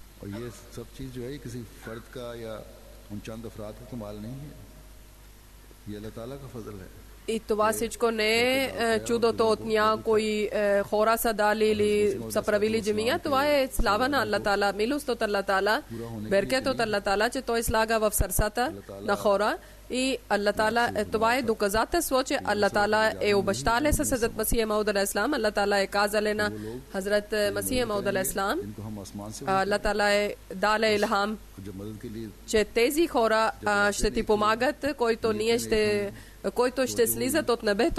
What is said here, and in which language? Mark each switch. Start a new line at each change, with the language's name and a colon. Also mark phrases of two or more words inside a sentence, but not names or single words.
Urdu: یہ سب چیز جو ہے یہ کسی فرد کا یا ان چند افراد کا کمال نہیں ہے، یہ اللہ تعالیٰ کا فضل ہے.
Bulgarian: И това всичко не е чудото от някои хора са дали или са правили джамия. Това е слава на Аллах Таала, милост от Аллах Таала, беркет от Аллах Таала, че той слага в сърцата на хора. И Аллах Таала, това е доказателство, че Аллах Таала е обещал с Хазрат Масих Мауд
Arabic: عليه السلام.
Bulgarian: Аллах Таала е казал на Хазрат Масих Мауд
Arabic: عليه السلام,
Bulgarian: Аллах Таала е дал илхам, че тези хора ще ти помагат, който ще слизат от небето.